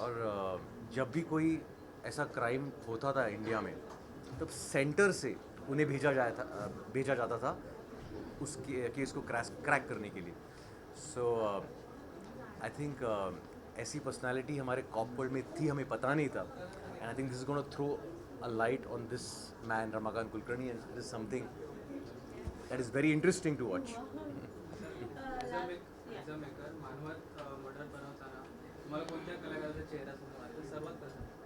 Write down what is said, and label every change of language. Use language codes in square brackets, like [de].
[hi] और जब भी कोई ऐसा क्राइम होता था इंडिया में, तब सेंटर से उन्हें भेजा जाता था उस केस को क्रैक करने के लिए। [en] so I think [hi] ऐसी पर्सनालिटी हमारे कॉप वर्ल्ड में थी, हमें पता नहीं था। [en] And I think this is gonna throw a light on this man Ramakant Kulkarni, and it is something that is very interesting to watch. [mr] As a maker Manwat murder बनवताना तुम्हाला कोणत्या कलाकाराचा चेहरा समोर आला सर्वात प्रथम?